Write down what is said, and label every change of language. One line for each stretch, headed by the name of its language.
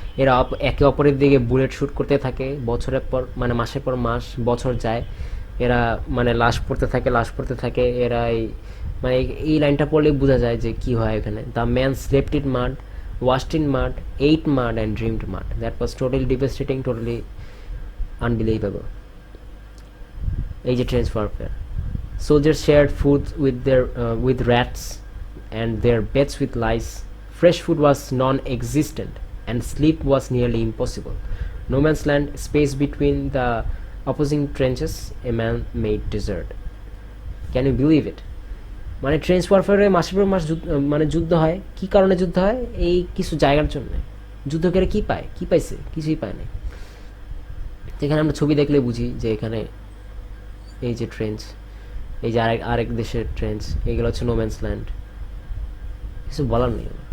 Bangla: এরা একে অপরের দিকে বুলেট শ্যুট করতে থাকে, বছরের পর মানে মাসের পর মাস, বছর যায়, এরা মানে লাশ পড়তে থাকে। এরা মানে এই লাইনটা পড়লে বোঝা যায় যে কি হয় এখানে।
English: The man slept in mud, washed in mud, ate mud and dreamed mud. That was totally devastating, totally unbelievable.
Bangla: এই যে trench warfare,
English: soldiers shared food with rats and their beds with lice. Fresh food was non-existent and sleep was nearly impossible. No man's land, space between the opposing trenches, a man-made desert. Can you believe it?
Bangla: মানে trench ওয়ারফেয়ারে মাসের পর মাস মানে যুদ্ধ হয়। কি কারণে যুদ্ধ হয়? এই কিছু জায়গার জন্য। যুদ্ধ করে কি পায়? কি পাইছে? কিছুই পায় না। এখানে আমরা ছবি দেখলে বুঝি যে এখানে এই যে ট্রেঞ্চ, এই যে আরেক দেশের ট্রেঞ্চ, এইগুলো হচ্ছে নোম্যান্স ল্যান্ড। কিছু বলার নেই।